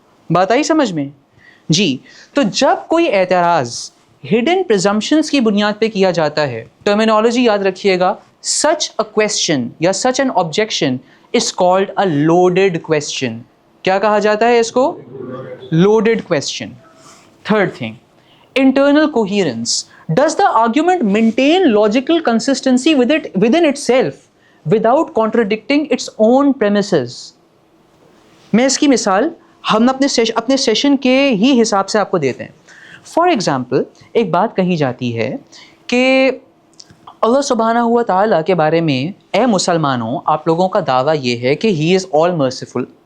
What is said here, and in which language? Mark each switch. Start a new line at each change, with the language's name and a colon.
Urdu: بات آئی سمجھ میں؟ جی. تو جب کوئی اعتراض ہڈن پریزمپشنز کی بنیاد پہ کیا جاتا ہے, ٹرمینالوجی یاد رکھیے گا,
English: Such a question یا such an objection is called a loaded question.
Urdu: کیا کہا جاتا ہے اس کو؟ Loaded question.
English: Third thing, internal coherence. Does the argument maintain logical consistency within itself without contradicting its own premises?
Urdu: میں اس کی مثال ہم اپنے سیشن کے ہی حساب سے آپ کو دیتے ہیں. فار ایگزامپل ایک بات کہی جاتی ہے کہ اللہ سبحانہ ہوا تعالیٰ کے بارے میں اے مسلمانوں آپ لوگوں کا دعویٰ یہ ہے کہ
English: He is all merciful.